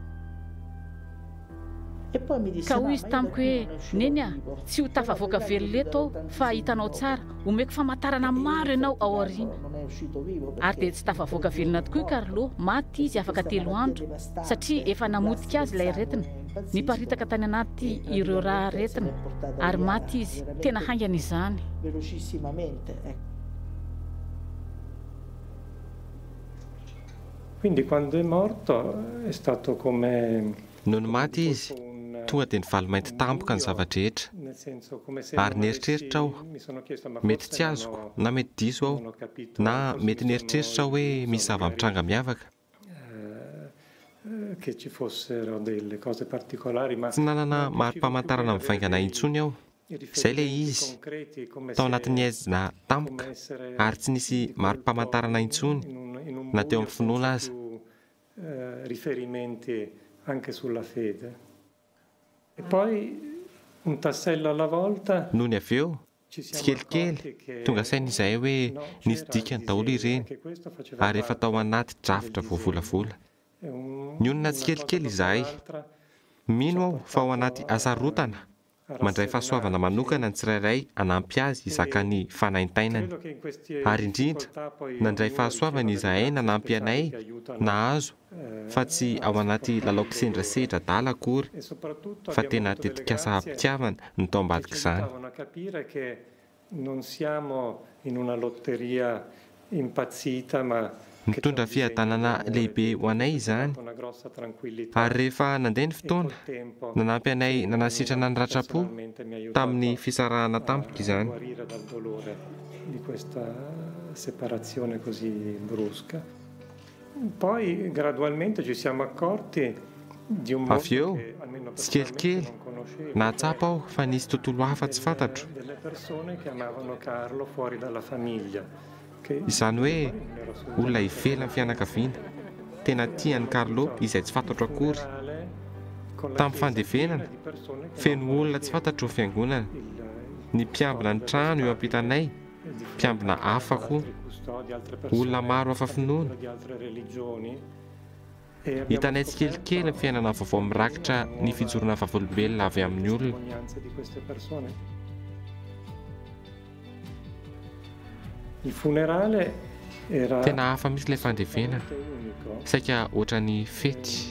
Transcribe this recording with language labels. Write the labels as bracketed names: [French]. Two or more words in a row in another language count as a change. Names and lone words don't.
[Malagasy] Ka hoy izy tamiko hoe neny a tsy ho tafavoaka velona aho fa hitanao tsara, omeko famantarana maro ianao ao aoriana. Ary dia tsy tafavoaka velona tokoa Carlo, maty izy afaka 3 andro satria efa namotika azy ilay aretina. Niparitaka tany anaty ireo raha aretina ary maty izy. Tena haingana izany. [Italian] Quindi quando è morto è stato come [Malagasy] noho ny maty izy tonga dia nivaly mainty tampoka ny zavatra rehetra ary nieritreritra aho mety tsy azoko na mety diso aho na mety nieritreritra hoe misy zava-mitranga miavaka. [Italian] che ci fossero delle cose particolari, ma [Malagasy] tsy nanana mari-pamantarana mivaingana intsony aho Izay le izy tao anatin'ny aizina tampoka ary tsy nisy mari-pamantarana intsony na teo amin'ny finoana aza. [Italian] Riferimenti anche sulla fede. E poi un tassello alla volta. [Malagasy] Noho ny avy eo, tsikelikely tonga saina izahay hoe nisy dikany daholo ireny ary efa tao anaty drafitra voavolavola. Ny onona tsikelikely izahay, mino aho fa ao anaty asarotana mandray fahasoavana manokana ny tsirairay hanampy azy hizaka ny fanaintainany. Ary indrindra nandray fahasoavana izahay nanampy anay nahazo fa tsy ao anaty lalaoko sendrasedra dala akory fa tena tetikasa mpitiavana ny tao ambadika izany. [Italian] Non siamo in una lotteria impazzita ma [Malagasy] mitondra fiadanana lehibe ho anay izany ary rehefa nandeha ny fotoana nanampy anay nanasitrana ny ratrapo tamin'ny fisarahana tampoka izany. [Italian] Di questa separazione così brusca. Poi gradualmente ci siamo accorti di un [Malagasy] avy eo tsikelikely nahatsapa aho fa nisy tontolo hafa tsy fantatro. [Italian] delle persone che amavano Carlo fuori dalla famiglia. [Malagasy] Izany hoe olona ivelany fianakaviana tena tiany Carlo izay tsy fantatro akory. Tamin'ny fandevenana feno olona tsy fantatro ny fiangonana, ny mpiambina ny trano eo ampitanay, mpiambina hafa koa, olona maro hafa finoana. Hitanay tsikelikely ny fiainana vaovao mirakitra ny fijorona vavolombelona avy amin'ny olona. [Italian] Il funerale era [Malagasy] tena hafa misy ilay fandevenana, saika ohatran'ny fety.